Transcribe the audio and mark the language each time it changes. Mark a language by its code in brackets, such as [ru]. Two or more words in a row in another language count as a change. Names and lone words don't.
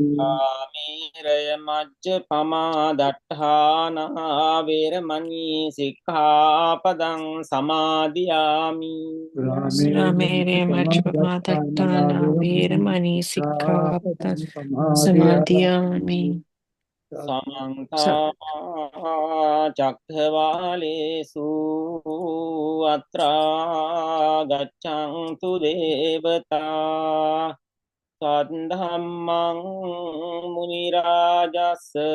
[pi] ආමේරය මජ්ජ පමාදට්ඨානා වේරමණී සික්ඛාපදං සමාදියාමි. Ramere Majapamatattana virmani sikkhapadam sikkhapadam samadhiyami. samadhiyami. සමන්ත චක්ඛවාලේසු අත්‍රා ගච්ඡන්තු දේවතා සද්ධම්මං මුනි රාජස්